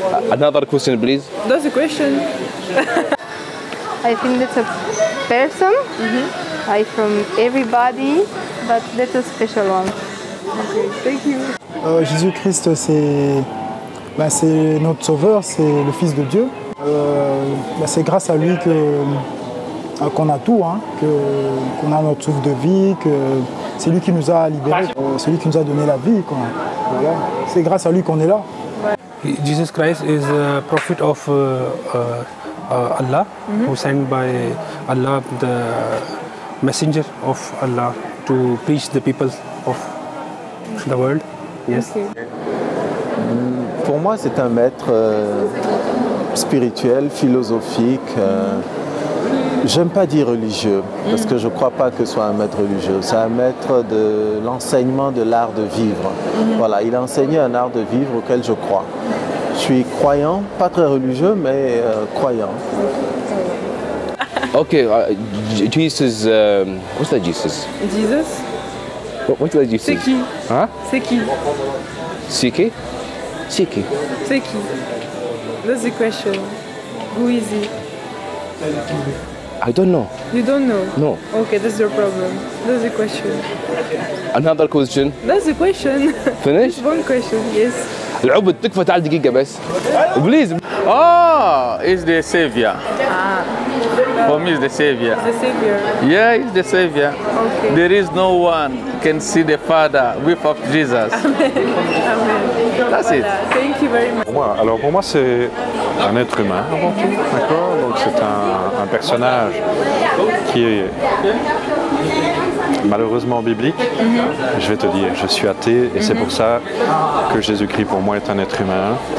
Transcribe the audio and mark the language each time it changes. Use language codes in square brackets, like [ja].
[en] Another question, please. That's a question. I think that's a person, like from everybody, but that's a special one. Okay, thank you. [fr] Jésus-Christ, c'est notre sauveur, c'est le Fils de Dieu. C'est grâce à lui qu'on a tout, hein, qu'on a notre souffle de vie, que c'est lui qui nous a libérés, c'est lui qui nous a donné la vie. Quoi. Voilà. C'est grâce à lui qu'on est là. [en] Jesus Christ is a prophet of Allah, who sent by Allah, the messenger of Allah, to preach the people of the world. Yes. Okay. [fr] Pour moi, c'est un maître spirituel, philosophique. J'aime pas dire religieux, parce que je ne crois pas que ce soit un maître religieux. C'est un maître de l'enseignement de l'art de vivre. Voilà, il a enseigné un art de vivre auquel je crois. Je suis croyant, pas très religieux, mais croyant. [en] Okay, Jesus, what's that Jesus? Jesus? What's that Jesus? [fr] C'est qui? Hein? C'est qui? C'est qui? C'est qui? C'est qui? [en] That's the question. Who is he? I don't know. You don't know? No. Okay, that's your problem. That's the question. Another question. That's the question. Finish? One question, yes. [ar] العبد تكفى تعال دقيقة بس. [en] Please. Oh, he's the savior. For me, he's the savior. The Savior. Yeah, he's the savior. Okay. There is no one can see the Father without Jesus. Amen. That's it. Thank you very much. [fr] Pour moi, c'est un être humain avant tout, d'accord. Donc c'est un personnage qui est malheureusement biblique. Je vais te dire, je suis athée et c'est pour ça que Jésus-Christ pour moi est un être humain.